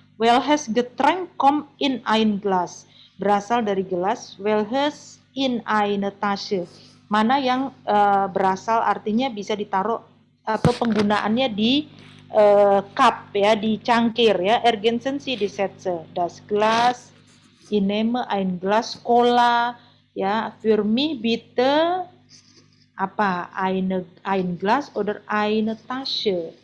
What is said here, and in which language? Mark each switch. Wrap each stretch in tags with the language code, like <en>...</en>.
<de>Welches Getränk kommt in ein Glas.</de> <id>Berasal dari gelas.</id> <de>Welches in eine Tasche.</de> <id>Mana yang berasal artinya bisa ditaruh atau penggunaannya di cup ya, di cangkir ya.</id> <de>Ergänzen Sie die Sätze. Das Glas, ich nehme ein Glas Cola ya. Für mich bitte Apa? Ein Glas oder eine Tasche.</de>